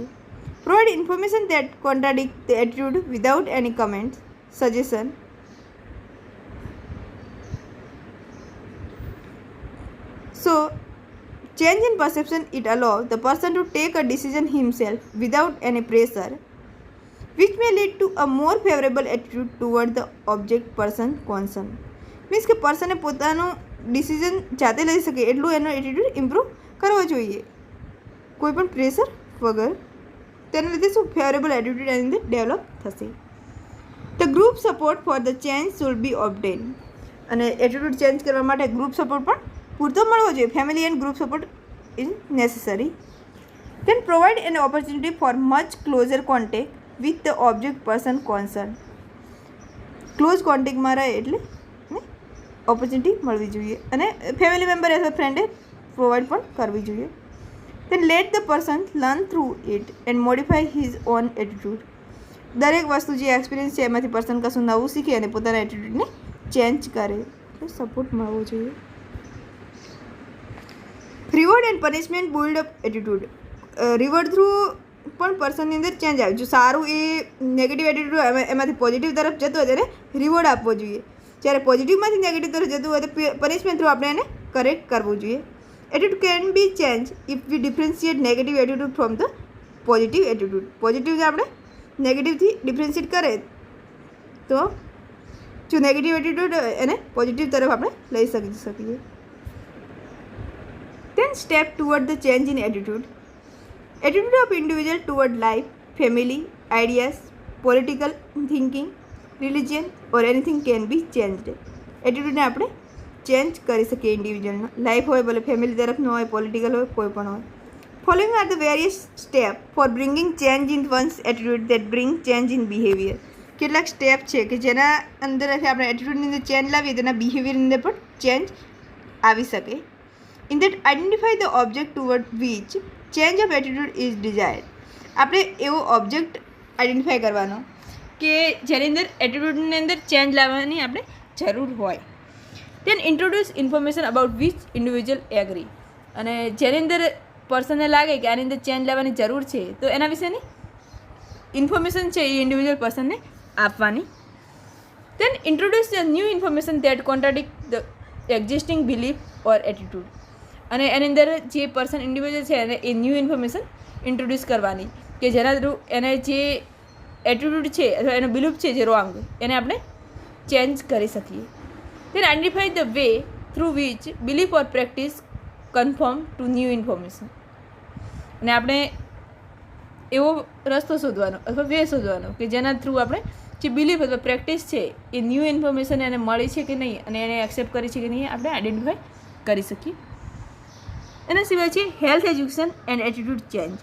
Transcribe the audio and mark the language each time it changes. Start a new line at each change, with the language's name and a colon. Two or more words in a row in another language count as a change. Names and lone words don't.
English: provide information that contradict the attitude without any comment suggestion. so change in perception it allow the person to take a decision himself without any pressure, which may lead to a more favorable attitude toward the object person concerned.
Gujarati: મીન્સ કે પર્સને પોતાનું ડિસિઝન જાતે લઈ શકે એટલું એનો
English: attitude improve
Gujarati: કરવો જોઈએ, કોઈ પણ પ્રેશર વગર. તેના લીધે શું
English: favorable attitude
Gujarati: એની અંદર ડેવલપ થશે.
English: the group support for the change should be obtain.
Gujarati: અને એટીટ્યૂડ ચેન્જ કરવા માટે
English: group support
Gujarati: પણ પૂરતો મળવો જોઈએ.
English: family and group support is necessary. Then provide an opportunity for much closer contact with the object person concerned. close contact
Gujarati: રહે એટલે ઓપોર્ચ્યુનિટી મળવી જોઈએ અને
English: family member as a friend
Gujarati: પ્રોવાઈડ પણ કરવી જોઈએ.
English: Then let the person learn through it and modify his own attitude.
Gujarati: દરેક વસ્તુ જે એક્સપિરિયન્સ છે એમાંથી પર્સન કશું નવું શીખે અને પોતાના એટીટ્યૂડને ચેન્જ કરે એટલે સપોર્ટ મળવો જોઈએ.
English: reward and punishment build up attitude. reward through
Gujarati: પણ પર્સનની અંદર ચેન્જ આવે. જો સારું એ
English: negative attitude
Gujarati: એમાંથી પોઝિટિવ તરફ જતું હોય ત્યારે રિવોર્ડ આપવો જોઈએ. જ્યારે પોઝિટિવમાંથી નેગેટિવ તરફ જતું હોય તો
English: punishment through
Gujarati: આપણે એને કરેક્ટ કરવું જોઈએ.
English: attitude can be change if we differentiate negative attitude from the positive attitude.
Gujarati: પોઝિટિવથી આપણે નેગેટિવથી ડિફરન્શિએટ કરે તો જો
English: negative attitude
Gujarati: એને પોઝિટિવ તરફ આપણે લઈ શકીએ.
English: Then step toward the change in attitude. Attitude of individual toward life, family, ideas, political thinking, religion or anything can be changed.
Gujarati: એટીટ્યૂડને આપણે ચેન્જ કરી શકીએ ઇન્ડિવિજ્યુઅલનો. લાઈફ હોય ભલે ફેમિલી તરફનો હોય, પોલિટિકલ હોય, કોઈ પણ હોય.
English: following are the various step for bringing change in one's attitude that bring change in behavior.
Gujarati: કેટલાક સ્ટેપ છે કે જેના અંદર આપણે એટીટ્યૂડની અંદર ચેન્જ લાવીએ તેના બિહેવિયરની અંદર પણ ચેન્જ આવી શકે.
English: In that identify the object toward which change of attitude is desired.
Gujarati: આપણે એવો
English: object identify
Gujarati: કરવાનો કે જેની અંદર એટીટ્યૂડની અંદર ચેન્જ લાવવાની આપણે જરૂર હોય.
English: Then introduce information about which individual agree.
Gujarati: અને જેની અંદર પર્સનને લાગે કે આની અંદર ચેન્જ લાવવાની જરૂર છે તો એના વિશેની ઇન્ફોર્મેશન છે એ
English: individual person
Gujarati: આપવાની.
English: Then introduce the new information that contradict the existing belief or attitude.
Gujarati: અને એની અંદર જે
English: person individual
Gujarati: છે એને એ
English: new information introduce
Gujarati: કરવાની કે જેના થ્રુ એને જે એટીટ્યૂડ છે અથવા એનો બિલીફ છે જે રોંગ એને આપણે ચેન્જ કરી શકીએ.
English: then identify the way through which belief or practice conform to new information.
Gujarati: અને આપણે એવો રસ્તો શોધવાનો અથવા વે શોધવાનો કે જેના થ્રુ આપણે જે બિલીફ અથવા પ્રેક્ટિસ છે એ
English: new information
Gujarati: એને મળી છે કે નહીં અને એને એક્સેપ્ટ કરી છે કે નહીં આપણે આઈડેન્ટિફાય કરી શકીએ. એના સિવાય છે
English: health education and attitude change.